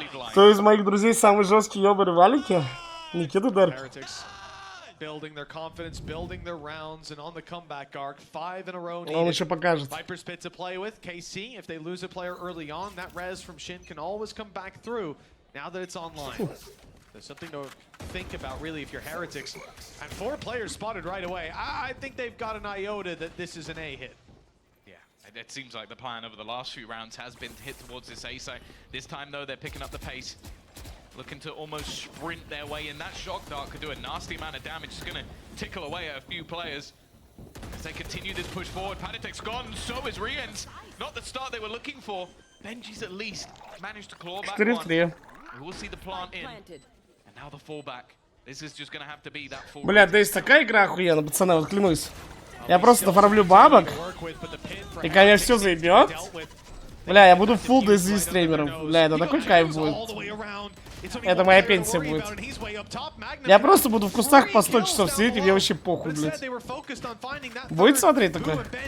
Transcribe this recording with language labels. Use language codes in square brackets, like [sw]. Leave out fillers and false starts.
[ru] Кто из моих друзей самый жесткий ёбарь Валики? Никита Дарк. [en] Building their confidence, building their rounds, and on the comeback arc, 5 in a row needed. [ru] Он еще покажет. [en] Viper's pit to play with. KC, if they lose a player early on, that res from Shin can always come back through. Now that it's online, there's something to think about, really, if you're Heretics. And 4 players spotted right away. I think they've got an iota that this is an A hit. Yeah, it seems like the plan over the last few rounds has been to hit towards this A site. This time, though, they're picking up the pace. Looking to almost sprint their way in. That shock dart could do a nasty amount of damage. It's going to tickle away at a few players. As they continue this push forward, Patatek's gone, so is Rian's. Not the start they were looking for. Benji's at least managed to claw back one. We will see the plant in. And now the fallback. This is just going to have to be that full. [ru] Бля, да есть такая игра охуенная, пацаны, вот клянусь. Я просто нафармлю бабок, и когда меня все заебет, бля, я буду full DZ стримером. Бля, это такой кайф будет. Это моя пенсия будет. Я просто буду в кустах по 100 часов сидеть, и мне вообще похуй, блядь. Будет смотреть такое?